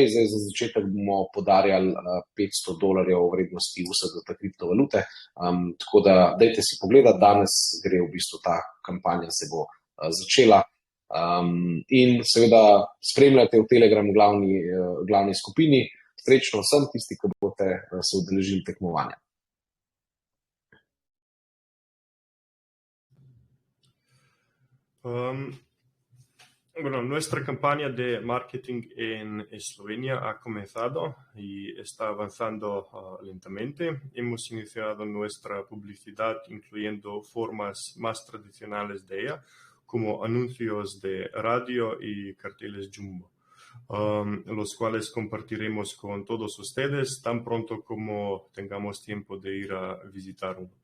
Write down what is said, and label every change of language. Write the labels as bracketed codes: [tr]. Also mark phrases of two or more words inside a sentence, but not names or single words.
[sl] Zdaj za začetek bomo podarjali $500 vrednosti USDT kriptovalute, tako da dajte si pogledati, danes gre v bistvu ta kampanja se bo začela, in seveda spremljate v Telegram glavni skupini. Srečno vsem tisti, ki boste se udeležili tekmovanja. [es] Bueno, nuestra campaña de marketing en Eslovenia ha comenzado y está avanzando lentamente. Hemos iniciado nuestra publicidad incluyendo formas más tradicionales de ella, como anuncios de radio y carteles jumbo, los cuales compartiremos con todos ustedes tan pronto como tengamos tiempo de ir a visitar uno.